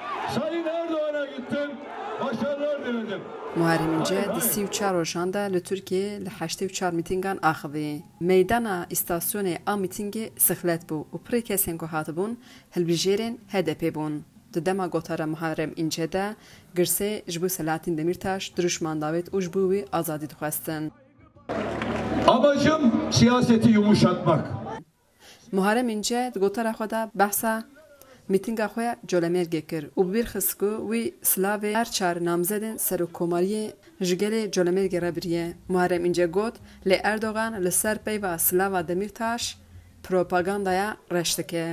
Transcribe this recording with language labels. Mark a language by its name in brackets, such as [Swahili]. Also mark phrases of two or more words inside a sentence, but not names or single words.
[Turkish] Sayın Erdoğan'a gittim, başarılar diledim. [Kurdish] Muharrem İnce di 34 rojan da li Türkiye li 84 mîtingan axivî. Meydana îstasyonê a mîtingê sixlet bû û pirê kesên ku hatibûn hilbijêrên HDP bûn. Di dema gotara Muharrem İnce de girsê ji bo Selahattin Demirtaş duruşman davet û ji bo wê azadî dixwestin. [Turkish] Amacım siyaseti yumuşatmak. [Kurdish] Muharrem İnce di gotara xwe de behsa mîtinga xwe colemêrgê kir û bir xist ku wî silavê her çar namzedên serokkomariyê ji gelê colemêrgê re biriye. Muharrem İnce got lê Erdogan li ser peyva Silava Demirtaş propagandaya reş dike.